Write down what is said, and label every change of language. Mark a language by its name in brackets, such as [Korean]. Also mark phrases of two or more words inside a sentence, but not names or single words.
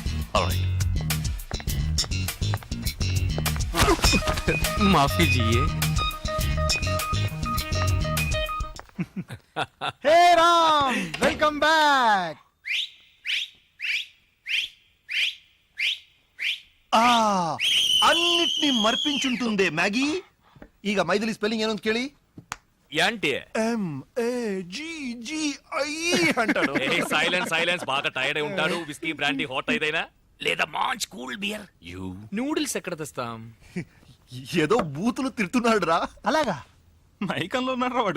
[Hindi] माफ़ी जिये. [Telugu] హే రా [English] welcome back. [Telugu] అన్నిటినీ మర్పించుంటుందే మ్యాగీ. [Kannada] ಈಗ ಮೈದಿಲಿ ಸ್ಪೆಲ್ಲಿಂಗ್ ಏನು ಅಂತ ಕೇಳಿ. [Telugu] ఏంటి MAGGI అంటాడు. సైలెన్స్ బాగా టైర్డ్ అయి ఉంటాడు. [English] whisky brandy hot [Telugu] అయిదైనా లేదా మంచి [English] cool beer. [Telugu] యూ నూడిల్స్ ఎక్కడ తెస్తాం? ఏదో బూతులు తిడుతున్నాడు రా. అలాగా మైకంలో ఉన్నాడు రా వాడు.